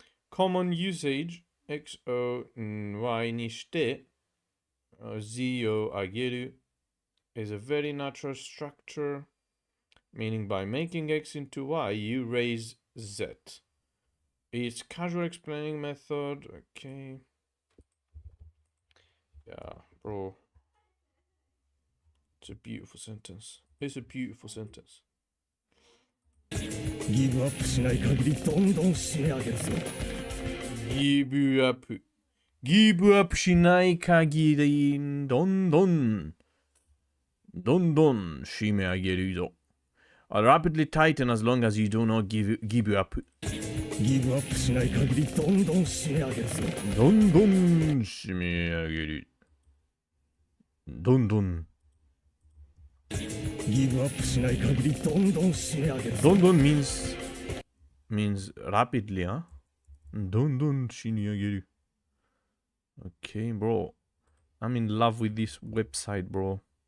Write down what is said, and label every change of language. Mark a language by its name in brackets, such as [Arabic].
[English] Common usage, x o y ni shite, z o ageru, is a very natural structure, meaning by making x into y, you raise z. It's casual explaining method. Okay. Yeah, bro. It's a beautiful sentence. It's a beautiful sentence. [Japanese] ギブアップしない限りどんどん締め上げるぞ。 [English] Give up. [Japanese] Give up しない限り、どんどん締め上げるぞ。 [English] I'll rapidly tighten as long as you do not give up. [Japanese] ギブアップしない限りどんどん締め上げるぞ。どんどん締め上げる。どんどん。ギブアップしない限りどんどん締め上げるぞ。 [English] どんどん means rapidly, huh? [Japanese] どんどん締め上げる。 [English] Okay, bro. I'm in love with this website, bro.